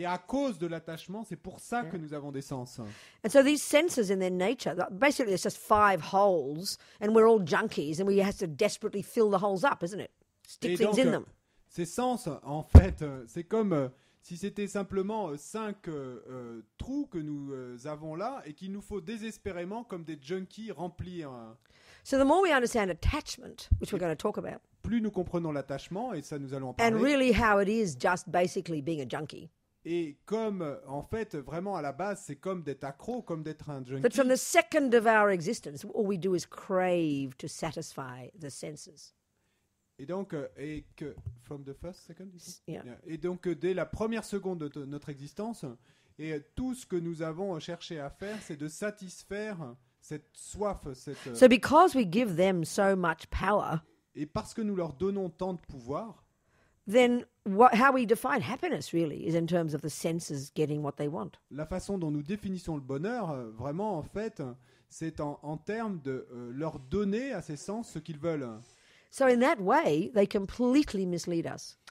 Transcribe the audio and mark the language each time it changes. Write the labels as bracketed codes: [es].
[fr] Et à cause de l'attachement, c'est pour ça que nous avons des sens. [en] And so these senses in their nature, basically it's just 5 holes, and we're all junkies, and we have to desperately fill the holes up, isn't it? Stick things in them. [fr] Ces sens, en fait, c'est comme si c'était simplement 5 trous que nous avons là et qu'il nous faut désespérément, comme des junkies, remplir. [en] So the more we understand attachment, which we're going to talk about, [fr] plus nous comprenons l'attachement, et ça nous allons en parler. [en] And really how it is just basically being a junkie. [fr] Et comme, en fait, vraiment à la base, c'est comme d'être accro, comme d'être un junkie. [en] That from the second of our existence, all we do is crave to satisfy the senses. [fr] Et donc, [en] from the first second, yeah. [fr] Et donc, dès la première seconde de notre existence, et tout ce que nous avons cherché à faire, c'est de satisfaire cette soif, cette. [en] So because we give them so much power. [fr] Et parce que nous leur donnons tant de pouvoir. [en] Then how we define happiness really is in terms of the senses getting what they want. [fr] La façon dont nous définissons le bonheur, vraiment en fait, c'est en termes de leur donner à ces sens ce qu'ils veulent. [en] So in that way, they completely mislead us.